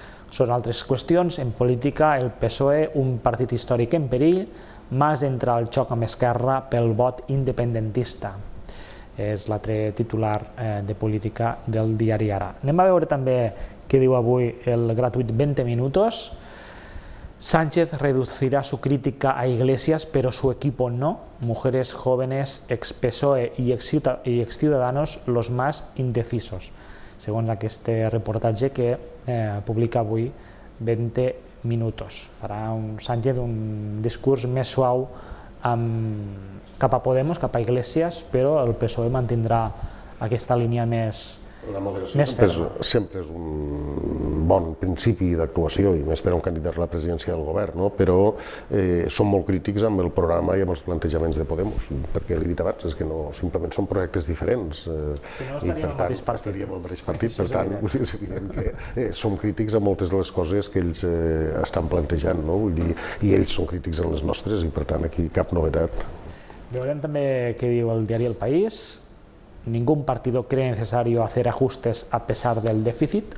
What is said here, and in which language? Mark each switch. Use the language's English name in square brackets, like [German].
[Catalan] Són altres qüestions. En política, el PSOE, un partit històric en perill, Mas entra al xoc amb Esquerra pel vot independentista. És l'altre titular de política del diari Ara. Anem a veure també què diu avui el gratuït 20 minutos. [Spanish] Sánchez reducirá su crítica a Iglesias, pero su equipo no. Mujeres jóvenes, ex-PSOE y ex-Ciudadanos, los más indecisos. [Catalan] Segons aquest reportatge que publica avui 20 minutos. Farà Sánchez un discurs més suau cap a Podemos, cap a Iglesias, però el PSOE mantindrà aquesta línia més La moderació sempre és un bon principi d'actuació, i més per a un candidat a la presidència del govern, però som molt crítics amb el programa i amb els plantejaments de Podemos, perquè l'he dit abans, és que simplement són projectes diferents i per tant estaríem al mateix partit, per tant és evident que som crítics amb moltes de les coses que ells estan plantejant, i ells són crítics en les nostres i per tant aquí cap novetat. Veurem també què diu el diari El País. [Spanish] Ningún partido cree necesario hacer ajustes a pesar del déficit.